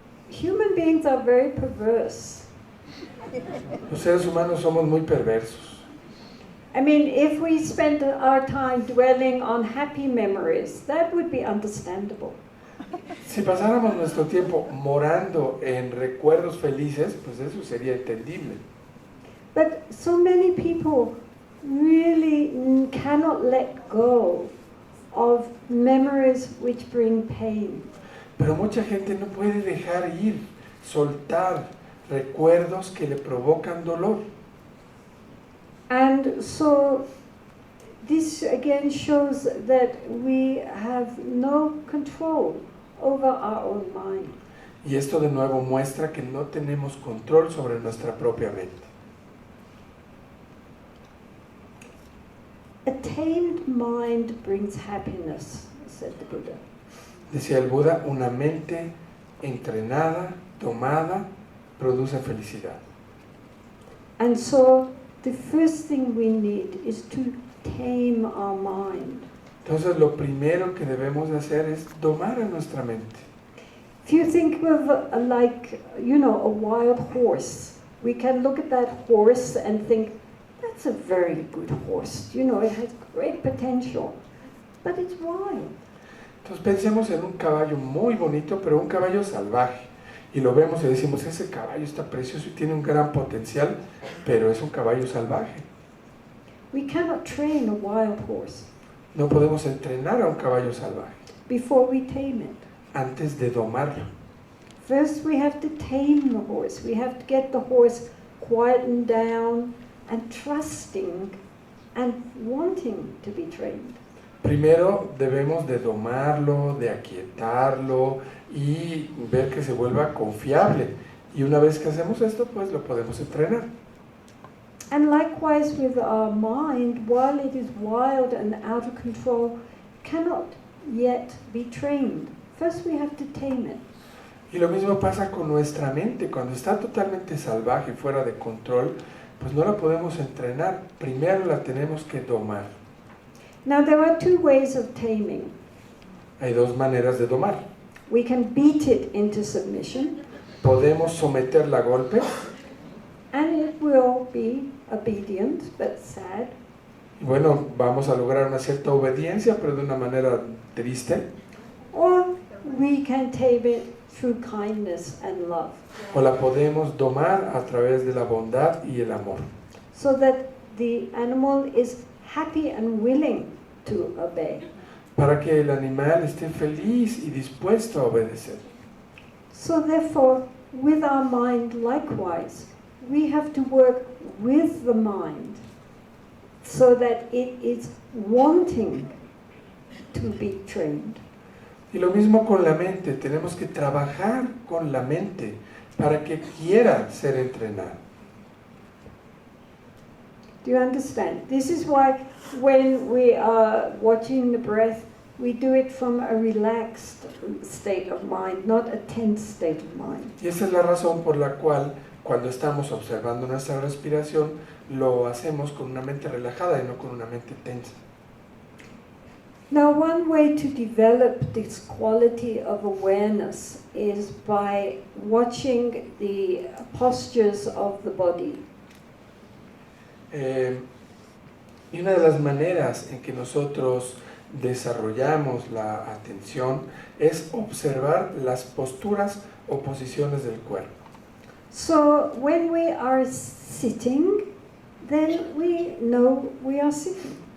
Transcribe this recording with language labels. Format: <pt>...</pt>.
<en>Human beings are very perverse.</en> <es>Los seres humanos somos muy perversos.</es> <en>I mean, if we spent our time dwelling on happy memories, that would be understandable.</en> <es>Si pasáramos nuestro tiempo morando en recuerdos felices, pues eso sería entendible.</es> <en>But so many people really cannot let go of memories which bring pain.</en> <es>Pero mucha gente no puede dejar ir, soltar recuerdos que le provocan dolor.</es> <en>And so this again shows that we have no control over our own mind.</en> <es>Y esto de nuevo muestra que no tenemos control sobre nuestra propia mente.</es> <en>A tamed mind brings happiness, said the Buddha.</en> <es>Decía el Buda, una mente entrenada, domada, produce felicidad.</es> <en>And so the first thing we need is to tame our mind.</en> <es>Entonces lo primero que debemos de hacer es domar a nuestra mente.</es> <en>If you think of a wild horse, we can look at that horse and think, that's a very good horse. It has great potential, but it's wild.</en> <es>Entonces pensemos en un caballo muy bonito, pero un caballo salvaje. Y lo vemos y decimos, ese caballo está precioso y tiene un gran potencial, pero es un caballo salvaje.</es> <en>We cannot train a wild horse</en> <es>No podemos entrenar a un caballo salvaje</es> <en>before we tame it.</en> <es>antes de domarlo.</es> <en>First we have to tame the horse. We have to get the horse quietened down and trusting and wanting to be trained.</en> <es>Primero debemos de domarlo, de aquietarlo y ver que se vuelva confiable. Y una vez que hacemos esto, pues lo podemos entrenar.</es> <en>And likewise with our mind, while it is wild and out of control, cannot yet be trained. First we have to tame it.</en> <es>Y lo mismo pasa con nuestra mente. Cuando está totalmente salvaje, fuera de control, pues no la podemos entrenar. Primero la tenemos que domar.</es> <en>Now there are two ways of taming.</en> <es>Hay dos maneras de domar.</es> <en>We can beat it into submission,</en> <es>Podemos someterla a golpes,</es> <en>and it will be obedient but sad.</en> <es>y bueno, vamos a lograr una cierta obediencia, pero de una manera triste.</es> <en>Or we can tame it through kindness and love,</en> <es>O la podemos domar a través de la bondad y el amor,</es> <en>so that the animal is happy and willing to obey.</en> <es>para que el animal esté feliz y dispuesto a obedecer.</es> <en>So therefore, with our mind likewise, we have to work with the mind so that it is wanting to be trained.</en> <es>Y lo mismo con la mente, tenemos que trabajar con la mente para que quiera ser entrenada.</es> <en>Do you understand? This is why when we are watching the breath, we do it from a relaxed state of mind, not a tense state of mind.</en> <es>Y esa es la razón por la cual cuando estamos observando nuestra respiración, lo hacemos con una mente relajada y no con una mente tensa.</es> <en>Now, one way to develop this quality of awareness is by watching the postures of the body.</en> <es>Y una de las maneras en que nosotros desarrollamos la atención es observar las posturas o posiciones del cuerpo.</es> <en>So, when we are sitting, then we know we are sitting.</en>